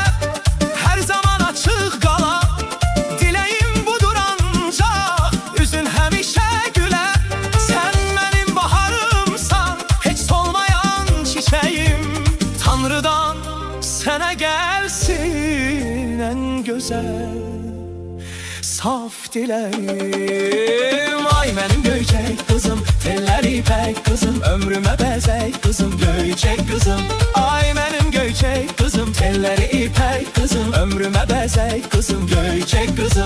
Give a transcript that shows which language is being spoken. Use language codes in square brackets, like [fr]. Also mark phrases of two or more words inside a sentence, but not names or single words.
[az] her zaman açıq qala, diləyim budur ancaq üzün həmişə gülə. [tr] Sən mənim baharımsan, heç solmayan çiçeğim, Tanrıdan sənə gəlsin en güzel saf dileğim. Ay benim göyçek kızım, telleri ipek kızım, ömrüme bezek kızım, göyçek kızım. Ay benim göyçek kızım, telleri ipek kızım, ömrüme bezek kızım, göyçek kızım.